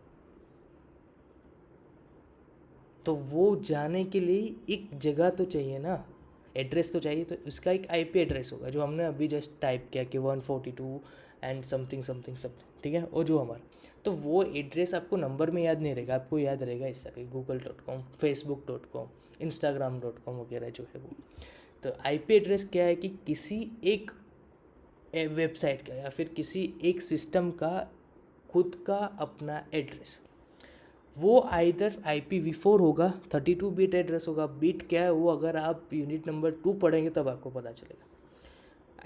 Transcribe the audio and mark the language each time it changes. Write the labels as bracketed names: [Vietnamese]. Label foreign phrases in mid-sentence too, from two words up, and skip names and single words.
[Hindi] तो वो जाने के लिए एक जगह तो चाहिए ना, एड्रेस तो चाहिए। तो उसका एक [English] IP address [Hindi] होगा जो हमने अभी [English] just type [Hindi] किया कि 142 [English] and something something something, [Hindi] ठीक है। और जो हमारा, तो वो एड्रेस आपको नंबर में याद नहीं रहेगा, आपको याद रहेगा इस तरह google.com, facebook.com, instagram.com वगैरह जो है वो। तो [English] IP address [Hindi] क्या है कि किसी एक वेबसाइट का या फिर किसी एक सिस्टम का खुद का अपना एड्रेस। वो आइदर IPv4 होगा, 32 [English] bit address [Hindi] होगा। बिट क्या है वो अगर आप [English] unit number [Hindi] 2 पढ़ेंगे तब आपको पता चलेगा।